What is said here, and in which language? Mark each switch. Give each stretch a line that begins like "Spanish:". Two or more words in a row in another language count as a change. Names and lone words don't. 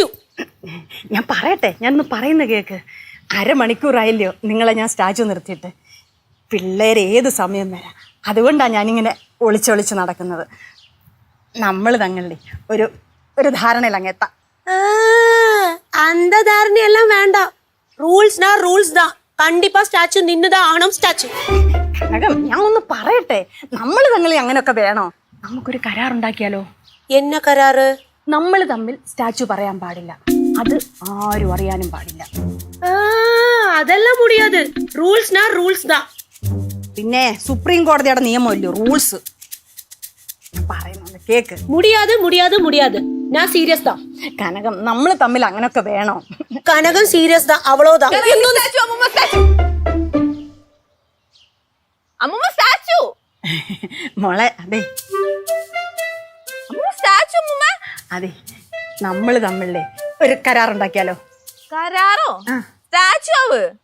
Malayalam: ഞാൻ പറയട്ടെ, ഞാനൊന്ന് പറയുന്ന കേക്ക്. 1/2 മണിക്കൂറായില്ലയോ നിങ്ങളെ ഞാൻ സ്റ്റാച്ചു നിർത്തിയിട്ട്. പിള്ളേർ ഏത് സമയം വരാം. അതുകൊണ്ടാണ് ഞാനിങ്ങനെ ഒളിച്ചൊളിച്ച് നടക്കുന്നത്. നമ്മൾ തങ്ങളുടെ ഒരു ധാരണയിൽ അങ്ങ് എത്താം.
Tamil: அந்த தாரணையெல்லாம் வேண்டாம். ரூல்ஸ்னா ரூல்ஸ் தான். கண்டிப்பா ஸ்டாச்சு நின்னுதான் ஆகணும். ஸ்டாச்சு
Malayalam: കനകം, ഞാൻ ഒന്ന് പറയട്ടെ. നമ്മൾ തങ്ങളിൽ അങ്ങനെയൊക്കെ വേണോ? നമുക്കൊരു കരാറുണ്ടാക്കിയാലോ?
Tamil: என்ன கராறு?
Malayalam: നമ്മൾ തമ്മിൽ സ്റ്റാച്ചു പറയാൻ പാടില്ല. അത് ആരും അറിയാനും പാടില്ല.
Tamil: அதெல்லாம் முடியாது. ரூல்ஸ்னா ரூல்ஸ் தான்.
Malayalam: പിന്നെ സുപ്രീം കോടതിയുടെ നിയമമല്ലോ റൂൾസ്. പറയുന്നത് കേക്ക്.
Tamil: முடியாது முடியாது முடியாது. நான் சீரியஸ் தான்.
Malayalam: കനകം, നമ്മൾ തമ്മിൽ അങ്ങനെയൊക്കെ വേണോ?
Tamil: கனகம் சீரியஸ் தான். அவ்வளவுதான்.
Malayalam: അമ്മൂമ്മ സ്റ്റാച്ചു. മോളെ, അതെ സ്റ്റാച്ചു അമ്മൂമ്മ. അതെ, നമ്മൾ തമ്മിലേ ഒരു കരാറുണ്ടാക്കിയാലോ? കരാറോ? സ്റ്റാച്ചു ആവ്.